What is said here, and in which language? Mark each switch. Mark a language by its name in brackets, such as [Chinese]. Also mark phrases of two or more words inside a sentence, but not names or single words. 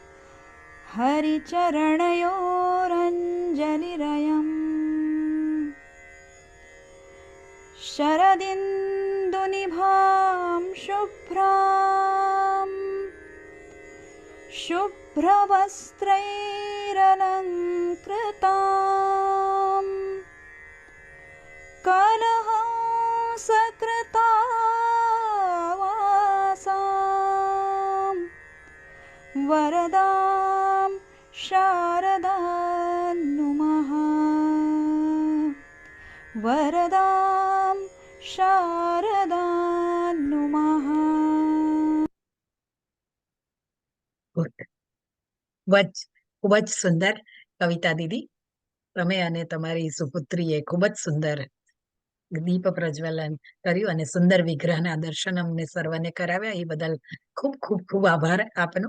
[Sanskrit] हरिचरणयोरञ्जलिरयम् शरदिन्दुनिभां शुभ्रवस्त्रैरलङ्कृतां कलहंसकृतावासां वरदां शारदां नुमः। वरदां शारदां नुमः। [English] Good. [Gujarati] ખૂબ જ સુંદર કવિતા દીદી. તમે અને તમારી સુપુત્રીએ ખૂબ જ સુંદર દીપ પ્રજ્વલન કર્યું અને સુંદર વિગ્રહના દર્શન અમને સર્વને કરાવ્યા. એ બદલ ખૂબ ખૂબ ખૂબ આભાર આપનો.